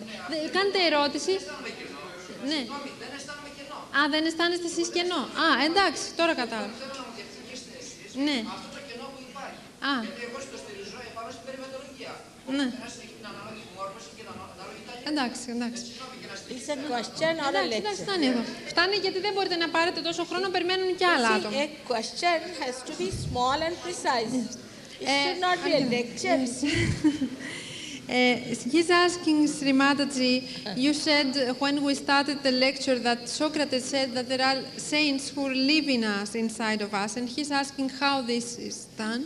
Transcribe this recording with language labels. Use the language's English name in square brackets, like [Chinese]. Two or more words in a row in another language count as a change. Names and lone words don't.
[Greek] Κάντε ερώτηση. Δεν αισθάνομαι κενό. Ναι. Δεν αισθάνομαι κενό. Α, δεν αισθάνεστε εσείς κενό. Α, εντάξει, τώρα κατάλαβα. Θέλω να μου διευκρινίσετε εσείς αυτό το κενό που υπάρχει. Γιατί εγώ το στηριζώ επάνω στην περιβαλλοντολογία. Ναι. Την ανάλογη μόρφωση και την ανάλογη ταλή. Εντάξει. [English] It's a question or a lecture? [Greek] Φτάνει εδώ. Φτάνει γιατί δεν μπορείτε να πάρετε τόσο χρόνο, περιμένουν και άλλα άτομα. [English] A question has to be small and precise. It should not be a lecture. He's asking Srimataji, you said when we started the lecture that Socrates said that there are saints who live in us, inside of us, and he's asking how this is done.